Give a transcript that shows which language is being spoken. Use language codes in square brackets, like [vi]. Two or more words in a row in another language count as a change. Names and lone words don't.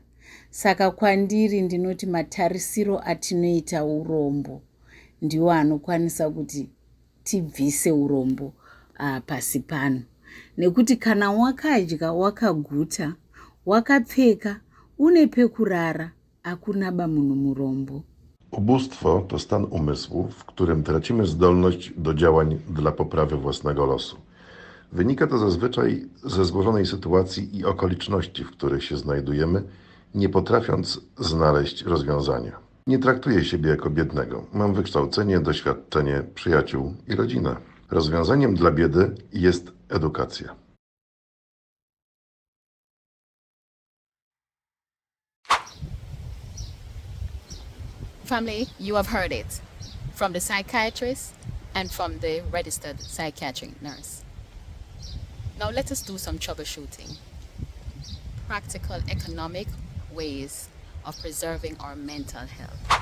[sn] Saka kwandiri ndinoti matarisiro atinoita urombo ndiwo anokwanisa kuti tibvise urombo pasi pano. Nekuti kana wakadya wakaguta, wakapfeka, une pekurara, hakunaba munhu murombo. [pl] Ubóstwo to stan umysłu, w którym tracimy zdolność do działań dla poprawy własnego losu. Wynika to zazwyczaj ze złożonej sytuacji i okoliczności, w których się znajdujemy, nie potrafiąc znaleźć rozwiązania. Nie traktuję siebie jako biednego. Mam wykształcenie, doświadczenie, przyjaciół i rodzinę. Rozwiązaniem dla biedy jest edukacja. [en] Family, you have heard it from the psychiatrist and from the registered psychiatric nurse. Now let us do some troubleshooting. Practical economic ways of preserving our mental health.